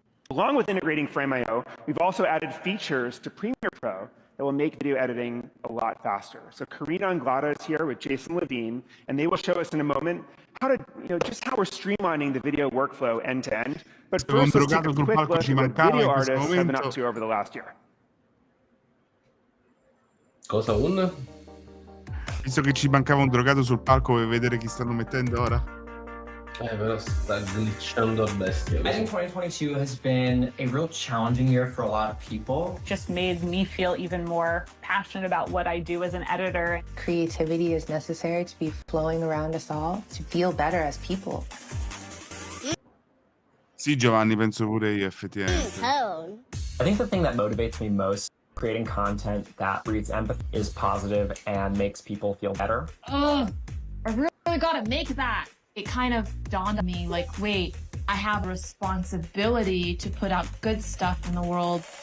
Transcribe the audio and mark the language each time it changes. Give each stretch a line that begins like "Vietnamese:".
English: Along with integrating Frame.io, we've also added features to Premiere Pro that will make video editing a lot faster. So Karina Anglada is here with Jason Levine, and they will show us in a moment how to, just how we're streamlining the video workflow end to end. But first, let's take a quick look at what video artists have been up to over the last year.
Italian: Cosa un? Visto che ci mancava un drogato sul palco, vuoi vedere chi stanno mettendo ora? Però sta glitchando a bestia.
English: I think 2022 has been a real challenging year for a lot of people. Just made me feel even more passionate about what I do as an editor. Creativity is necessary to be flowing around us all, to feel better as people.
Italian: Sì, Giovanni, penso pure io, effettivamente.
English: I think the thing that motivates me most creating content that breeds empathy is positive and makes people feel better. Oh, I really gotta make that. It kind of dawned on me like, wait, I have a responsibility to put out good stuff in the world.